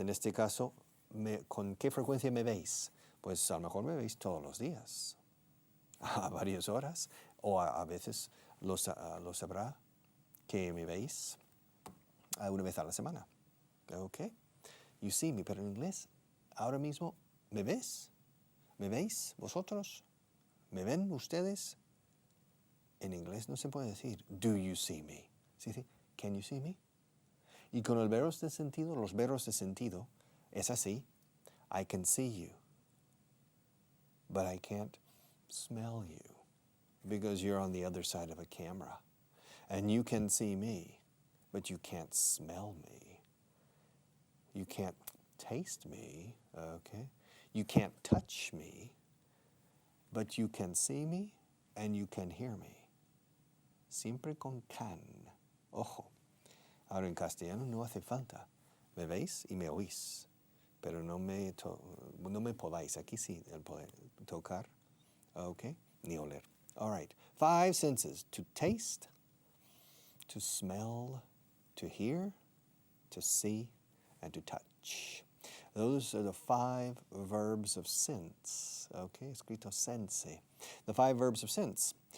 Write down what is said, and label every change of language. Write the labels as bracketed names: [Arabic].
[Spanish] En este caso, ¿con qué frecuencia me veis? Pues a lo mejor me veis todos los días, a varias horas, o a veces lo sabrá que me veis una vez a la semana. ¿Ok? [English] You see me, [Spanish] pero en inglés, ahora mismo, ¿me ves? ¿Me veis vosotros? ¿Me ven ustedes? En inglés no se puede decir, [English] do you see me? [Spanish] Se dice, [English] can you see me? [Spanish] Y con los verbos de sentido, es así, [English] I can see you, but I can't smell you, because you're on the other side of a camera. And you can see me, but you can't smell me. You can't taste me, okay? You can't touch me, but you can see me and you can hear me. [Spanish] Siempre con can. Ojo. Ahora en castellano no hace falta. Me veis y me oís, pero no me podáis. Aquí sí el poder tocar, [English] okay? [Spanish] Ni oler. [English] All right. 5 senses: to taste, to smell, to hear, to see, and to touch. Those are the 5 verbs of sense. Okay, [Spanish] escrito [English] sense. The 5 verbs of sense.